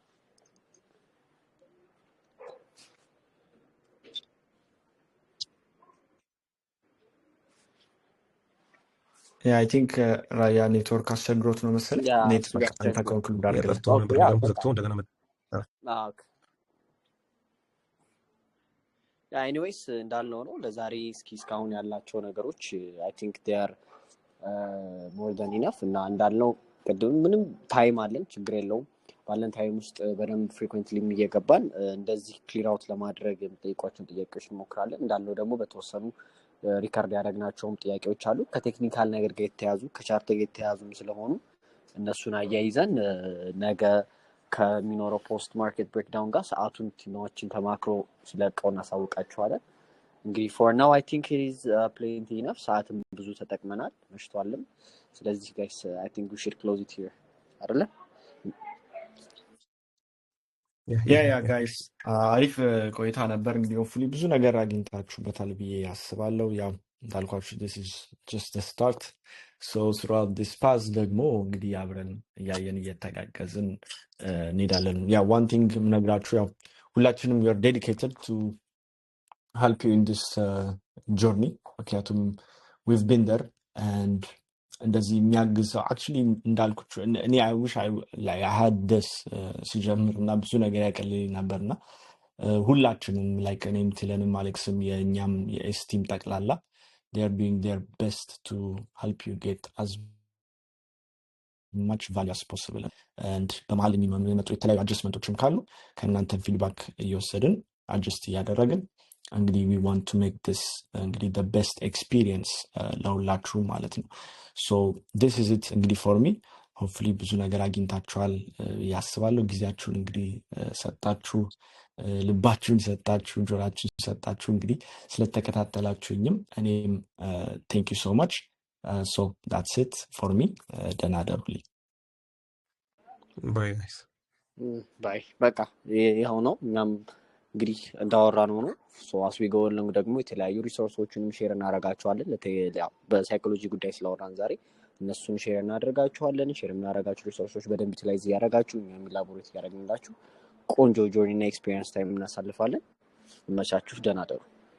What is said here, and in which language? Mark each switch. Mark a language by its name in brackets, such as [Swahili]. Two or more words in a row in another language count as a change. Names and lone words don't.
[English] I think [Amharic] ራያ ኔትወርክ አስቸግሮት ነው መሰለኝ። ኔትወርክ አንተ ኮንክሉድ አድርገህ ጠፍቶ ነበር ዘግቶ እንደገና መጣ። ኤኒዌይስ እንዳልነው ነው ለዛሬ እስካሁን ያላቸው ነገሮች [English] I think they are more than enough [Amharic] እና እንዳልነው ቅድም ምንም ታይም አለን ችግር የለውም ባለን ታይም ውስጥ በደንብ ፍሪኩዌንትሊ እየገባን እንደዚህ [English] clear out [Amharic] ለማድረግ የምጠይቋቸውን ጥያቄዎች እንሞክራለን። እንዳልነው ደግሞ በተወሰኑ ሪካርድ ያደረግናቸውም ጥያቄዎች አሉ ከቴክኒካል ነገር ጋር የተያዙ ከቻርት ጋር የተያዙም ስለሆኑ እነሱን አያይዘን ነገ ከሚኖረው [English] post market breakdown [Amharic] ጋር ሰዓቱን ቲማዎችን ተማክሮ ስለቀው እናሳውቃችኋለን። እንግዲህ [English] for now I think it is plenty enough [Amharic] ሰዓትም ብዙ ተጠቅመናል መሽቷልም። ስለዚህ [English] guys I think we should close it here [Amharic] አይደለ? ያ ጋይስ አሪፍ ቆይታ ነበር። እንግዲህ ሆፕፉሊ ብዙ ነገር አግኝታችሁበታል ብዬ አስባለሁ። ያው እንዳልኳችሁ [English] this is just the start. So throughout this path [Amharic] ደግሞ እንግዲህ አብረን እያየን እየተጋገዝን እንሄዳለን። ያ [English] one thing [Amharic] ምነግራችሁ ያው ሁላችንም [English] we are dedicated to help you in this journey [Amharic] ምክንያቱም [English] we've been there and [Amharic] እንደዚህ የሚያግዝ ሰው actually እንዳልኩት እኔ [English] I wish I had this [Amharic] ሲጀምርና ብዙ ነገር ያቀልልኝ ነበርና ሁላችንም like እኔም ትለንም አሌክስም የኛም የኤስቲም ጠቅላላ [English] they are doing their best to help you get as much value as possible and [Amharic] በመሀል የሚመጡ የተለያዩ አጀስትመንቶችም ካሉ ከእናንተ ፊድባክ እየወሰድን አጀስት እያደረግን እንግዲህ [English] we want to make this [Amharic] እንግዲህ [English] the best experience [Amharic] ለሁላችሁ ማለት ነው [English] so this is it [Amharic] እንግዲህ [English] for me hopefully [Amharic] ብዙ ነገር አግኝታችኋል ያስባለሁ ጊዜያችሁን እንግዲህ ሰጣችሁ ልባችሁን ሰጣችሁ ጆሮአችሁን ሰጣችሁ እንግዲህ ስለተከታተላችሁኝም እኔም [English] thank you so much so that's it for me [Amharic] ደህና ደሩልኝ [English] bye guys [Amharic] ባይ በቃ ይሄው ነው እኛም እንግዲህ እንዳወራነው ነው ሶ [English] as we go along [Amharic] ደግሞ የተለያዩ ሪሶርሶችንም ሼር እናደርጋቸዋለን በሳይኮሎጂ ጉዳይ ስለወራን ዛሬ እነሱን ሼር እናደርጋቸዋለን ሼር እናደርጋቸው ሪሶርሶች በደንብ ዩቲላይዝ ያደርጋችሁ እኛም ኢላቦሬት ያደርግንላችሁ ቆንጆ ጆርኒ እና ኤክስፒሪየንስ ታይም እናሳልፋለን መቻችሁ ደህና ደሩ